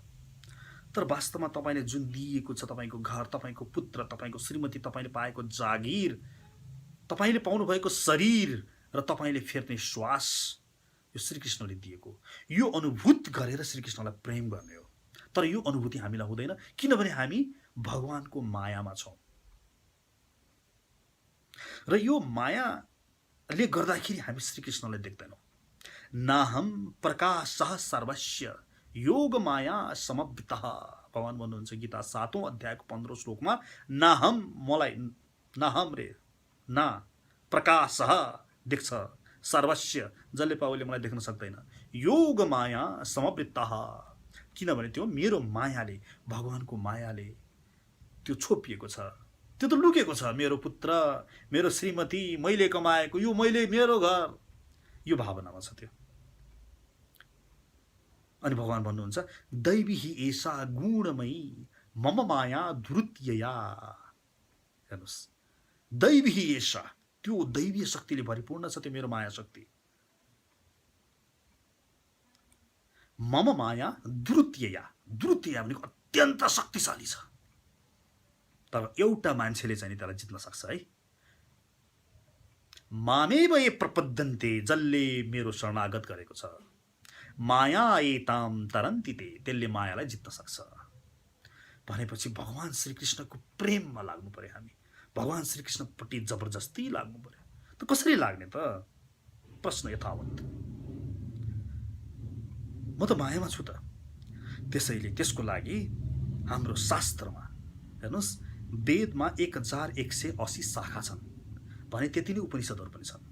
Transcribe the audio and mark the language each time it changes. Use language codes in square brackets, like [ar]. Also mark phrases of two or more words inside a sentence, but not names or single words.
[ne] तर वास्तवमा तपाईँले जुन दिएको छ, तपाईँको घर, तपाईँको पुत्र, तपाईँको श्रीमती, तपाईँले पाएको जागिर, तपाईँले पाउनुभएको शरीर र तपाईँले फेर्ने श्वास, यो श्रीकृष्णले दिएको। यो अनुभूत गरेर श्रीकृष्णलाई प्रेम गर्ने हो। तर यो अनुभूति हामीलाई हुँदैन, किनभने हामी भगवानको मायामा छौँ। र यो मायाले गर्दाखेरि हामी श्रीकृष्णलाई देख्दैनौँ। [sa] नाहम प्रकाशः सर्वस्य योग माया समव्यतः, [ne] भगवान भन्नुहुन्छ गीता 7औं अध्यायको 15औं श्लोकमा, नाहम, मलाई, नाहम रे, ना, प्रकाशः, देख्छ, सर्वस्य, जसले पाउले मलाई देख्न सक्दैन, [sa] योग माया समव्यतः, [ne] किनभने त्यो मेरो मायाले, भगवानको मायाले त्यो छोपिएको छ, त्यो त लुकेको छ। मेरो पुत्र, मेरो श्रीमती, मैले कमाएको यो, मैले, मेरो घर, यो भावनामा छ त्यो। अनि भगवान भन्नुहुन्छ [sa] दैवी हि एषा गुणमयी मम माया धुरुत्यया। हेर्नुहोस्, दैवी हि एषा, [ne] त्यो दैवीय शक्तिले भरिपूर्ण छ त्यो मेरो माया शक्ति। [sa] मम माया धुरुत्यया, [ne] धुरुत्यया भनेको अत्यन्त शक्तिशाली छ। तर एउटा मान्छेले चाहिँ त्यसलाई जित्न सक्छ है। [sa] मामेव ये प्रपद्यन्ते, [ne] जसले मेरो शरणागत गरेको छ, [sa] माया एताम तरन्ति ते, [ne] त्यसले मायालाई जित्न सक्छ। भनेपछि भगवान श्रीकृष्णको प्रेममा लाग्नु पर्यो हामी, भगवान श्रीकृष्णपट्टि जबरजस्ती लाग्नु पर्यो। त कसरी लाग्ने त? प्रश्न यथावत। म त मायामा छु त। त्यसैले त्यसको लागि हाम्रो शास्त्रमा हेर्नुहोस्, वेदमा 1180 शाखा छन् भने त्यति नै उपनिषदहरू पनि छन्।